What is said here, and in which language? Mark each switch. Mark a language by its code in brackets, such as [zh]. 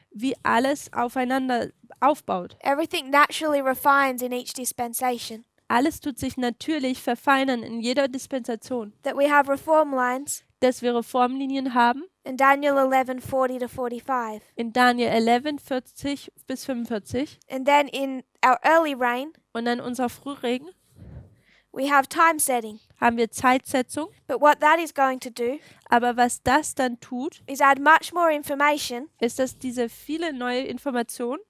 [de] wie alles aufeinander aufbaut. [en] Everything naturally refines in each dispensation. [de] Alles tut sich natürlich verfeinern in jeder Dispensation. [en] That we have reform lines [de] Dass wir Reformlinien haben, [en] in Daniel 11:40-45. [de] in Daniel 11:40-45 [en] And then in our early reign, [de] und dann unser Frühregen [en] we have time setting. [de] haben wir Zeitsetzung. [en] But what that is going to do [de] Aber was das dann tut, [en] is add much more information [de] ist, dass diese viele neue Informationen,